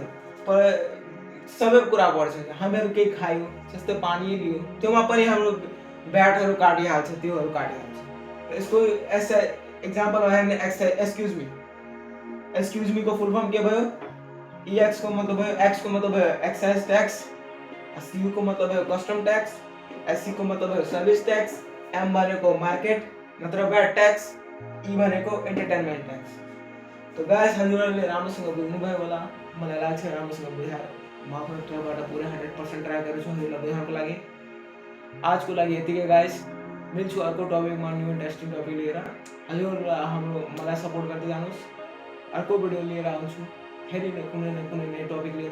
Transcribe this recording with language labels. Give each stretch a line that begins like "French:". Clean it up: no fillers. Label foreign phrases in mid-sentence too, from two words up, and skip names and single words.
Nepali: पर सबै कुरा पर्छ। हामीहरू केही खायो, जस्तै पानी लियो, त्योमा पनि हाम्रो ब्याटहरू काटिहाल्छ, त्योहरू काटिहाल्छ। यसको एक्जाम्पल भयो
English: excuse me. excuse me
Nepali: को फुल फर्म के भयो? EX को मतलब भयो, X को मतलब भयो
English: excise tax,
Nepali: CU को मतलब भयो
English: custom tax,
Nepali: SC को मतलब भयो
English: service tax,
Nepali: M भनेको मार्केट नत्र
English: VAT tax,
Nepali: E भनेको
English: entertainment tax.
Nepali: तो गाइस हजुरहरूले राम्रोसँग बुझ्नुभयो होला, मलाई लाग्छ राम्रोसँग बुझाएर म आफ्नो तर्फबाट पुरै 100% ट्राई गर्छु हजुरलाई बुझाउनको लागि। आजको लागि यतिकै गाइस। मिल्छु अर्को टपिकमा
English: new interesting topic
Nepali: लिएर। हजुरहरू हाम्रो मलाई सपोर्ट गर्दै जानुहोस्। अर्को भिडियो लिएर आउँछु, फेरि कुनै न कुनै नयाँ टपिक लिएर।